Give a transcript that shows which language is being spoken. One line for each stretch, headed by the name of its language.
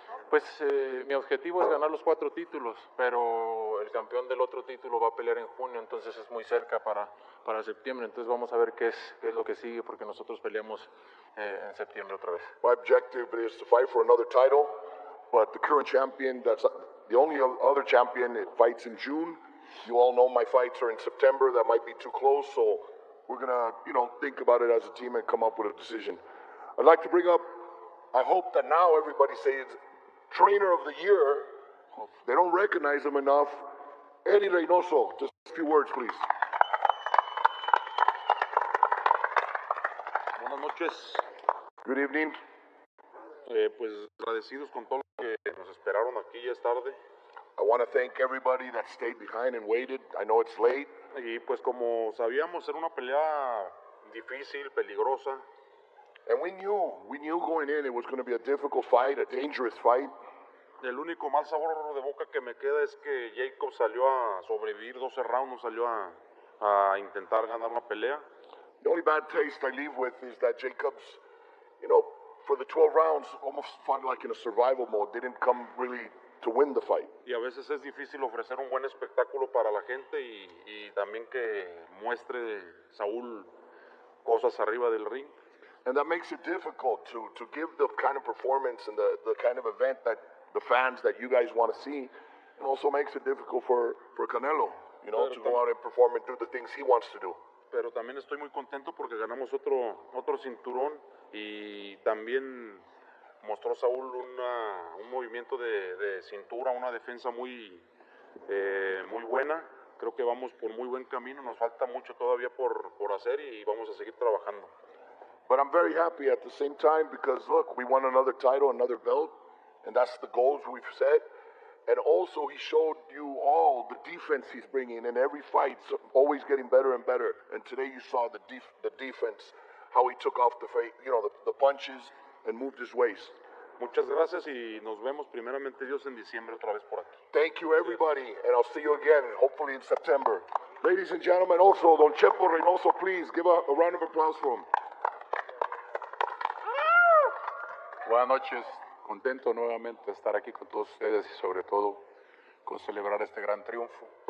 Spanish: Pues mi objetivo es ganar los 4 títulos, pero el campeón del otro título va a pelear en junio, entonces es muy cerca para septiembre, entonces vamos a ver qué es lo que sigue, porque nosotros peleamos en septiembre otra vez.
English: My objective is to fight for another title, but the current champion, that's the only other champion, it fights in June. You all know my fights are in September. That might be too close, so we're gonna, think about it as a team and come up with a decision. I'd like to bring up, I hope that now everybody says Trainer of the Year. They don't recognize him enough. Eddie Reynoso, just a few words, please.
Spanish: Buenas noches.
English: Good evening.
Spanish: Pues agradecidos con todo lo que nos esperaron aquí, ya es tarde.
English: I want to thank everybody that stayed behind and waited. I know it's late.
Spanish: Y pues como sabíamos, era una pelea difícil, peligrosa.
English: And we knew going in it was going to be a difficult fight, a dangerous fight.
Spanish: El único mal sabor de boca que me queda es que Jacob salió a sobrevivir 12 rounds, no salió a intentar ganar la pelea.
English: The only bad taste I leave with is that Jacobs, for the 12 rounds, almost fought like in a survival mode. They didn't come really to win the fight.
Spanish: Y a veces es difícil ofrecer un buen espectáculo para la gente y también que muestre Saúl cosas arriba del ring.
English: And that makes it difficult to give the kind of performance and the kind of event that the fans that you guys want to see. And also makes it difficult for Canelo, to go out and perform and do the things he wants to do.
Spanish: Pero también estoy muy contento porque ganamos otro cinturón y también mostró Saúl un movimiento de cintura, una defensa muy buena. Creo que vamos por muy buen camino, nos falta mucho todavía por hacer y vamos a seguir trabajando.
English: But I'm very happy at the same time because, look, we won another title, another belt, and that's the goals we've set. And also, he showed you all the defense he's bringing in every fight, so always getting better and better. And today you saw the defense, how he took off the punches and moved his waist.
Spanish: Muchas gracias y nos vemos primeramente Dios en diciembre otra vez por aquí.
English: Thank you, everybody, and I'll see you again, hopefully in September. Ladies and gentlemen, also, Don Chepo Reynoso, please give a round of applause for him.
Spanish: Buenas noches, contento nuevamente de estar aquí con todos ustedes y sobre todo con celebrar este gran triunfo.